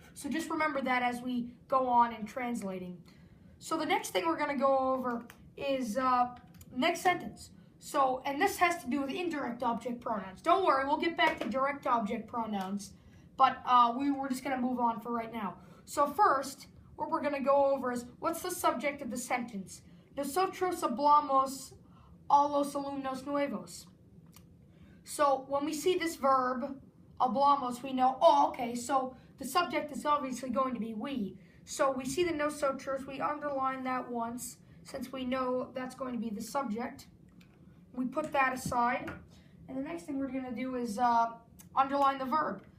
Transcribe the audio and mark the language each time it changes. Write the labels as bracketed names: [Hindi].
[English] So just remember that as we go on in translating. So the next thing we're going to go over is next sentence. So, and this has to do with indirect object pronouns. Don't worry, we'll get back to direct object pronouns, but we're just going to move on for right now. So first, what we're going to go over is, what's the subject of the sentence? [Spanish] Nosotros hablamos a los alumnos nuevos. [English] So when we see this verb, hablamos, we know, oh, okay, so the subject is obviously going to be we. So we see the nosotros, we underline that once, since we know that's going to be the subject. We put that aside. And the next thing we're going to do is underline the verb.